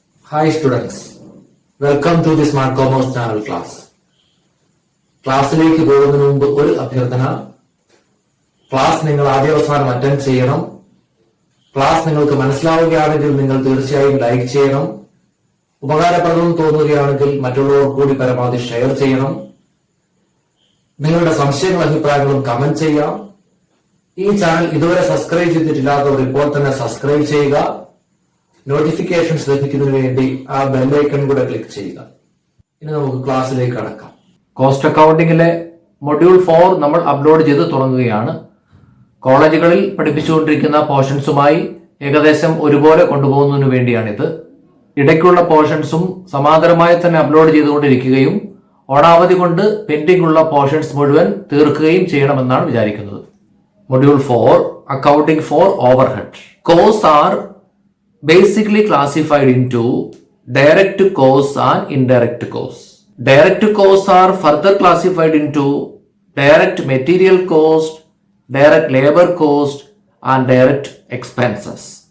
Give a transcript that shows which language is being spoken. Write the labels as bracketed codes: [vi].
[en] Hi students, welcome to the Smart Commerce channel class. [ml] ക്ലാസ്സിലേക്ക് പോകുന്നതിന് മുമ്പ് ഒരു അഭ്യർത്ഥന. ക്ലാസ് നിങ്ങൾ ആദ്യാവസാനം അറ്റൻഡ് ചെയ്യണം. ക്ലാസ് നിങ്ങൾക്ക് മനസ്സിലാവുകയാണെങ്കിൽ നിങ്ങൾ തീർച്ചയായും ലൈക്ക് ചെയ്യണം. ഉപകാരപ്രദം തോന്നുകയാണെങ്കിൽ മറ്റുള്ളവർ കൂടി പരമാവധി ഷെയർ ചെയ്യണം. നിങ്ങളുടെ സംശയങ്ങളും അഭിപ്രായങ്ങളും കമന്റ് ചെയ്യാം. ഈ ചാനൽ ഇതുവരെ സബ്സ്ക്രൈബ് ചെയ്തിട്ടില്ലാത്തവർ ഇപ്പോൾ തന്നെ സബ്സ്ക്രൈബ് ചെയ്യുക. നോട്ടിഫിക്കേഷൻസ് ലഭിക്കുന്നതിന് വേണ്ടി ആ ബെല്ലൈക്കൺ കൂടെ ക്ലിക്ക് ചെയ്യുക. ഇനി നമുക്ക് ക്ലാസ്സിലേക്ക് കടക്കാം. കോസ്റ്റ് അക്കൗണ്ടിങ്ങിലെ മൊഡ്യൂൾ 4 നമ്മൾ അപ്ലോഡ് ചെയ്ത് തുടങ്ങുകയാണ്. കോളേജുകളിൽ പഠിപ്പിച്ചുകൊണ്ടിരിക്കുന്ന പോർഷൻസുമായി ഏകദേശം ഒരുപോലെ കൊണ്ടുപോകുന്നതിന് വേണ്ടിയാണിത്. ഇടയ്ക്കുള്ള പോർഷൻസും സമാന്തരമായി തന്നെ അപ്ലോഡ് ചെയ്തുകൊണ്ടിരിക്കുകയും ഓണാവധി കൊണ്ട് പെൻഡിംഗ് ഉള്ള പോർഷൻസ് മുഴുവൻ തീർക്കുകയും ചെയ്യണമെന്നാണ് വിചാരിക്കുന്നത്. Module 4 accounting four overhead. [en] Cost are basically classified into direct costs and indirect costs. Direct costs are further classified into direct material cost, direct labor cost and direct expenses.